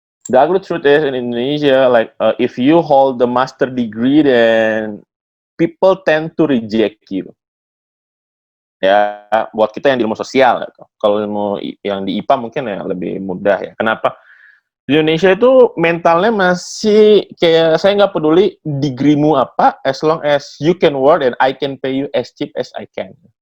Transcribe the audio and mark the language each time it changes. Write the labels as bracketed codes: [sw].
[en] The ugly truth is in Indonesia, like if you hold the master degree, then people tend to reject you. [id] Ya, buat kita yang di ilmu sosial, gitu. Kalau ilmu yang di IPA mungkin ya lebih mudah ya. Kenapa? Di Indonesia itu mentalnya masih kayak saya nggak peduli degreemu apa, [en] as long as you can work and I can pay you as cheap as I can.